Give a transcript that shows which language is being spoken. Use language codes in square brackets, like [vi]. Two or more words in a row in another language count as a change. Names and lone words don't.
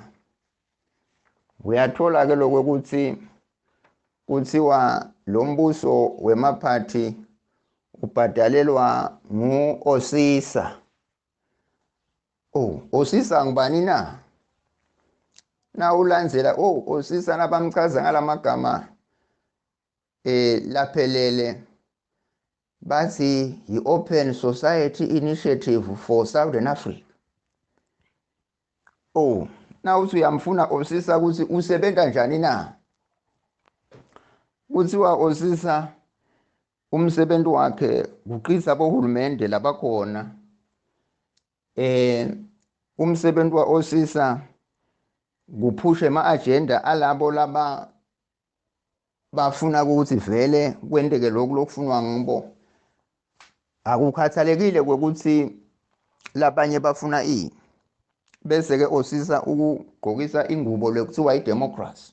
[ss] Uyathola-ke lokwekuthi kuthiwa lo mbuso wemaphathi ubhadalelwa ngu-Osisa. Osisa ngubani na? Na ulandzela Osisa nabamchaza ngalamagama laphelele bathi i-Open Society Initiative for Southern Africa. Oh, na uthi uyamfuna osisa ukuthi usebenza njani na? Kuthiwa osisa umsebenzi wakhe kuqisa bohulumende labakhona. Umsebenzi wa osisa kuphusha ama-agenda alabo laba bafuna ukuthi vele kwenteke lokhu lokufunwa ngibo. Akukhathalekile ukuthi labanye bafuna ini. Bese ke osisa ukugqokisa ingubo lekuthiwa idemocracy.